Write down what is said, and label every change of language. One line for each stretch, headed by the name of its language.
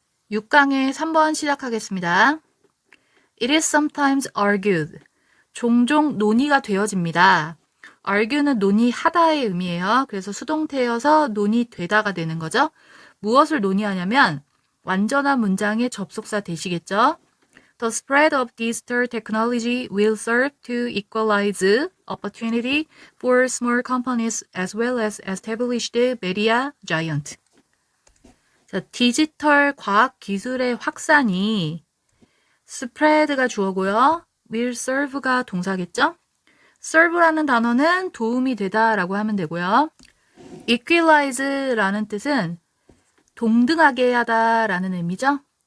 Korean: 6강의 3번 시작하겠습니다.
English: It is sometimes argued.
Korean: 종종 논의가 되어집니다. argue는 논의하다의 의미예요. 그래서 수동태여서 논의되다가 되는 거죠. 무엇을 논의하냐면 완전한 문장의 접속사 대시겠죠.
English: The spread of digital technology will serve to equalize opportunity for small companies as well as established media giants.
Korean: 자, 디지털 과학 기술의 확산이 spread가 주어고요.
English: will serve
Korean: 가 동사겠죠? serve라는 단어는 도움이 되다라고 하면 되고요. equalize라는 뜻은 동등하게 하다라는 의미죠.